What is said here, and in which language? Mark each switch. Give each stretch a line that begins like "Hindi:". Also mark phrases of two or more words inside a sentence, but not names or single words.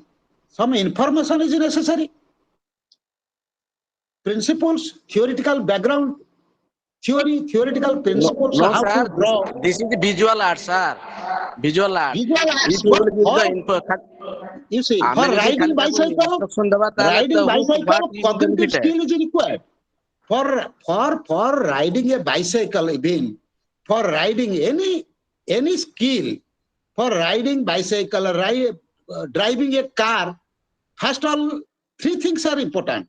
English: Some information is necessary. Principles, theoretical background, theoretical principles, No, how sir. to draw. This is the visual art, sir. Visual art. Visual arts, If you will give but the info, you see,
Odia: ଆମେ
English: for
Odia: ଯଦି
English: riding
Odia: ଖାଲି ତାକୁ
English: bicycle,
Odia: instruction ଦେବା ତାହେଲେ ତ
English: what is cognitive benefited? skill is required. For riding a bicycle, even for riding any skill, for riding bicycle, driving a car, first of all, three things are important.